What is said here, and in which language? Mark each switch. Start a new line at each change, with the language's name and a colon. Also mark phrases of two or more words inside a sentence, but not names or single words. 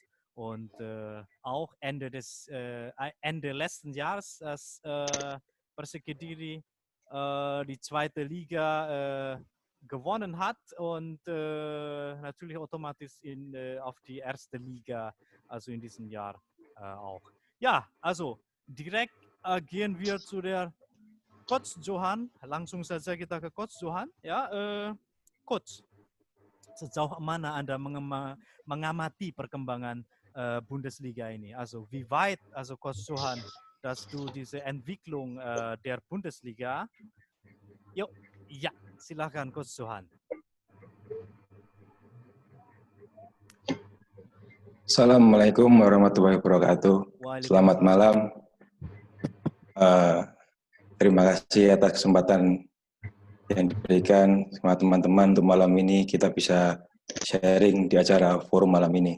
German: Und auch Ende letzten Jahres, als Persik Kediri die zweite Liga gewonnen hat und natürlich automatisch auf die erste Liga, also in diesem Jahr auch. Ja, also direkt gehen wir zu der Coach Johan.
Indonesian: Langsung saja kita ke Coach Johan. Ya, Coach, sejauh mana Anda mengamati perkembangan Bundesliga ini?
German: Also wie weit, also Coach Johan, dass du diese Entwicklung der Bundesliga?
Indonesian: Yuk, ya, silakan Coach Johan.
Arabic: السلام عليكم ورحمة الله وبركاته.
Indonesian: Selamat malam. Terima kasih atas kesempatan yang diberikan sama teman-teman untuk malam ini kita bisa sharing di acara forum malam ini.